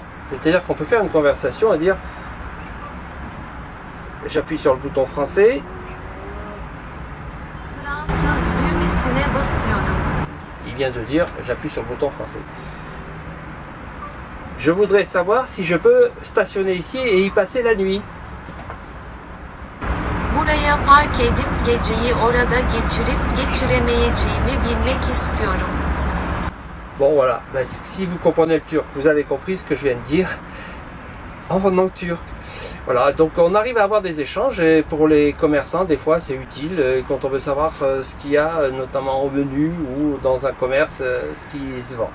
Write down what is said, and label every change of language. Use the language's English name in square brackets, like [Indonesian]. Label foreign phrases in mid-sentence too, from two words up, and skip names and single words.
[French] C'est-à-dire qu'on peut faire une conversation et dire j'appuie sur le bouton français. Il vient de dire j'appuie sur le bouton français. Je voudrais savoir si je peux stationner ici et y passer la nuit. [Turkish] Buraya park edip geceyi orada geçiremeyeceğimi bilmek istiyorum. [French] Bon voilà, si vous comprenez le turc, vous avez compris ce que je viens de dire en langue turque. Voilà, donc on arrive à avoir des échanges et pour les commerçants, des fois c'est utile quand on veut savoir ce qu'il y a, notamment au menu ou dans un commerce, ce qui se vend.